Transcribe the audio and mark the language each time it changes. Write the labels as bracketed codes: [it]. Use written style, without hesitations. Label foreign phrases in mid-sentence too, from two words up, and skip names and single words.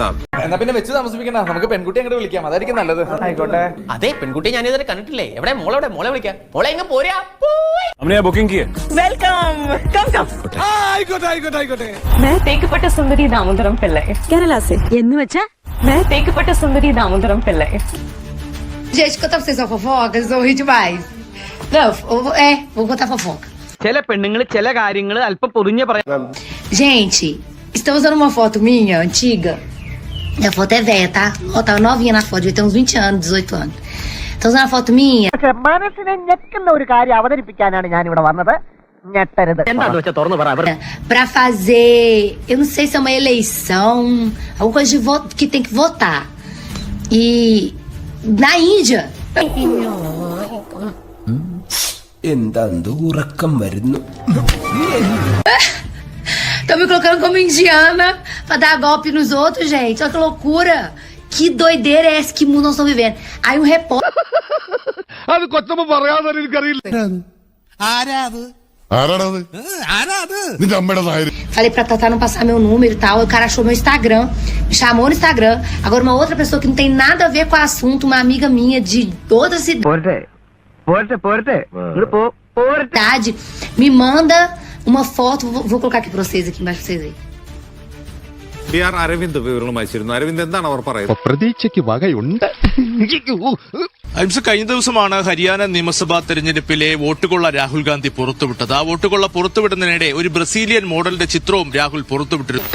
[ml] എന്നാ പിന്നെ വെച്ച് താമസിപ്പിക്കണ്ട, നമുക്ക് പെൺകുട്ടി അങ്ങോട്ട് വിളിക്കാം, അതായിരിക്കും നല്ലത്. ആയിക്കോട്ടെ. അതെ, പെൺകുട്ടിയെ ഞാൻ ഇതുവരെ കണ്ടിട്ടില്ലേ. എവിടെ മോളെ? മോളെ വിളിക്കാം. മോളെ എങ്ങ പോരാ. ബുക്കിംഗ് വെൽക്കം. ആയിക്കോട്ടെ. തേക്കപ്പെട്ട സുന്ദരി ദാമോദരം പിള്ളை. കേരള से എന്ന് വെച്ചാ തേക്കപ്പെട്ട സുന്ദരി ദാമോദരം പിള്ളை. [pt] Gente, contar pra vocês uma fofoca, vocês vão rir demais. Não, vou contar fofoca. [ml] ചില പെണ്ണുങ്ങൾ ചില കാര്യങ്ങൾ അല്പം പൊതിഞ്ഞ പറയാം. [pt] Gente, estão usando uma foto minha, antiga. A foto é velha, tá? Ó, tava novinha na foto, devia ter uns 20 anos, 18 anos. Estão usando a foto minha. [ml] മനസ്സിനെ ഞെക്കുന്ന ഒരു കാര്യം അവതരിപ്പിക്കാനാണ് ഞാൻ ഇവിടെ വന്നത്. ഞെട്ടരുത്. എന്താന്ന് വെച്ചാൽ തുറന്നു പറ. [pt] Pra fazer, eu não sei se é uma eleição, alguma coisa de voto que tem que votar. E na Índia. [ml] എന്താ ഉറക്കം വരുന്നു? [pt] Estão me colocando como indiana pra dar golpe nos outros, gente. Olha que loucura. Que doideira é essa? Que mundo nós estamos vivendo? Aí um repórter. [ml] അത് കൊച്ചമ്മ പറയാതെ എനിക്കറിയില്ല. നിന്റെ അമ്മയുടെ നായര്. [pt] Falei pra Tatá não passar meu número e tal. O cara achou meu Instagram. Me chamou no Instagram. Agora uma outra pessoa que não tem nada a ver com o assunto, uma amiga minha de outra cidade, me manda uma foto. Vou colocar aqui pra vocês, aqui embaixo pra vocês verem. [ml] PR അരവിന്ദ് വിവരണം അയച്ചിരുന്നു. അരവിന്ദ് എന്താണ് അവർ പറയുന്നത്? പ്രതീക്ഷയ്ക്ക് വകയുണ്ട്. കഴിഞ്ഞ ദിവസമാണ് ഹരിയാന നിയമസഭാ തെരഞ്ഞെടുപ്പിലെ വോട്ടുകൊള്ള രാഹുൽ ഗാന്ധി പുറത്തുവിട്ടത്. ആ വോട്ടുകൊള്ള പുറത്തുവിടുന്നതിനിടെ ഒരു ബ്രസീലിയൻ മോഡലിന്റെ ചിത്രവും രാഹുൽ പുറത്തുവിട്ടിരുന്നു.